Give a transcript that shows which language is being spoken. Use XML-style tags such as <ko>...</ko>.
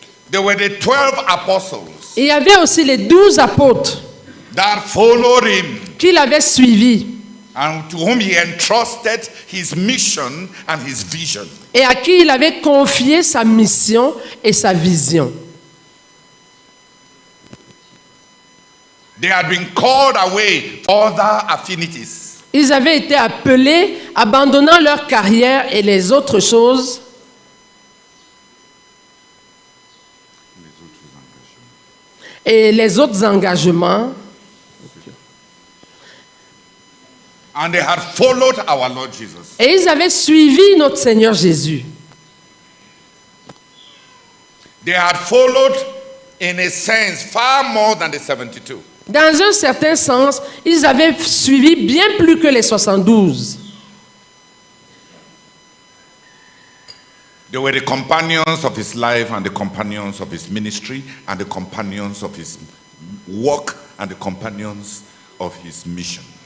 <en>There were the 12 apostles.</en> <fr>Il y avait aussi les 12 apôtres</fr> <en>that followed him,</en> <fr>qui l'avaient suivi</fr> <en>and to whom he entrusted his mission and his vision.</en> <fr>Et à qui il avait confié sa mission et sa vision.</fr> <en>They had been called away for other affinities.</en> <fr>Ils avaient été appelés, abandonnant leur carrière et les autres choses. Et les autres engagements.</fr> <en>And they had followed our Lord Jesus.</en> <fr>Et ils avaient suivi notre Seigneur Jésus.</fr> <en>They had followed, in a sense, far more than the 72.</en> <fr>Dans un certain sens, ils avaient suivi bien plus que les 72.</fr> <en>They were the companions of his life and the companions of his ministry and the companions of his work and the companions of his mission.</en>